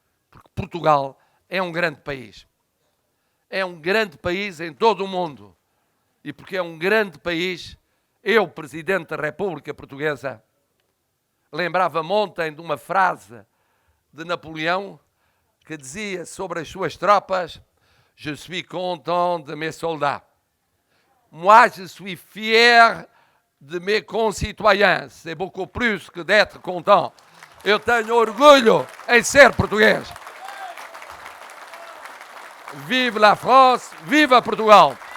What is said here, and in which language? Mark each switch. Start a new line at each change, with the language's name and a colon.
Portuguese: Porque Portugal é um grande país. É um grande país em todo o mundo. E porque é um grande país, eu, Presidente da República Portuguesa, lembrava-me ontem de uma frase de Napoleão que dizia sobre as suas tropas:
French: Je suis content de mes soldats. Moi, je suis fier de mes concitoyens. C'est beaucoup plus que d'être content.
Portuguese: Eu tenho orgulho em ser português.
French: Vive la France,
Portuguese: viva Portugal!